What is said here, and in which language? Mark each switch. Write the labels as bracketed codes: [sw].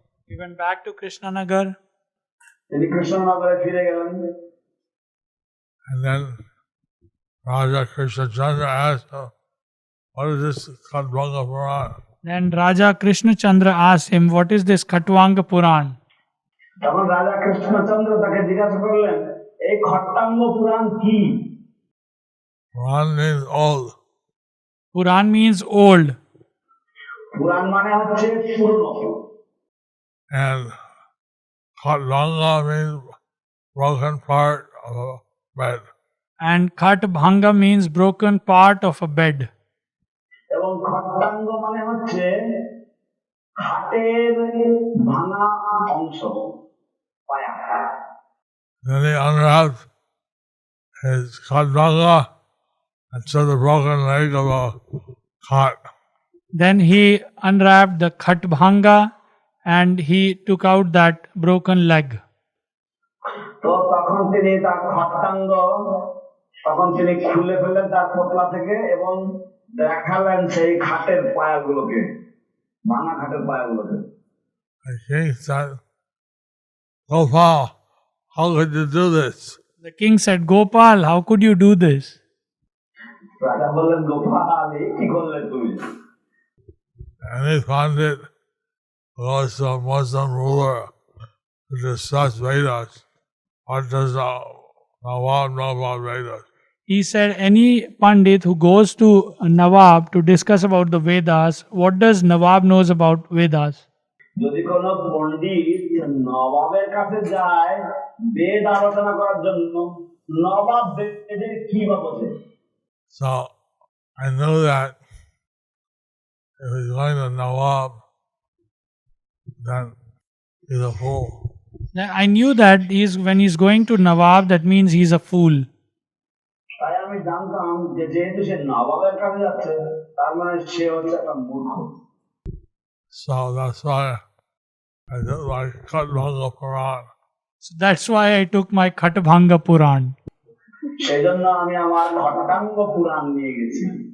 [en] He went back to Krishnanagar. [bn] তিনি কৃষ্ণনগরে ফিরে গেলেন। [en] And then Raja Krishna Chandra asked him, what is this Khatwanga Puran? Then Raja Krishna Chandra asked him, "What is this Khatwanga Puran?" [bn] তখন রাজা কৃষ্ণচন্দ্র তাকে জিজ্ঞাসা করলেন, এই খট্টাঙ্গ পুরাণ কি? [en] Puran means old. Puran means old. [bn] পুরাণ মানে হচ্ছে পুরনো। [en] And Khatanga means broken part of a bed. And Khat Bhanga means broken part of a bed. [bn] এবং খট্টাঙ্গ মানে হচ্ছে খাটের ভাঙা অংশ, পায়া। [en] Then he unwrapped his Khatanga and saw the broken leg of a cot. Then he unwrapped the Khat Bhanga and he took out that broken leg. [bn] তো তখন তিনি তার খট্টাঙ্গ তখন তিনি খুলে ফেললেন তার পোটলা থেকে এবং দেখালেন সেই খাটের পায়াগুলোকে, ভাঙা খাটের পায়াগুলোকে। [en] The king said, Gopal, how could you do this? The king said, Gopal, how could you do this? [bn] রাজা বললেন, গোপাল এই কি করলে তুমি? [en] And he found it was a Muslim ruler who discussed Vedas. What does Nawab know about Vedas? He said, any Pandit who goes to Nawab to discuss about the Vedas, what does Nawab knows about Vedas? [bn] যদি কোনো পণ্ডিত নবাবের কাছে যায় বেদ আলোচনা করার জন্য, নবাব বেদের কি বা বোঝে? [en] So I knew that if he's going to Nawab, then he's a fool. I knew that when he's going to Nawab, that means he's a fool. [bn] তাই আমি জানতাম যে যেহেতু সে নবাবের কাছে যাচ্ছে তার মানে সে হচ্ছে একটা মূর্খ। [en] So that's why I did like Khatanga Puran. So that's why I took my Khatbhanga Puran. [bn] সেই জন্য আমি আমার খট্টাঙ্গ পুরাণ নিয়ে গেছি।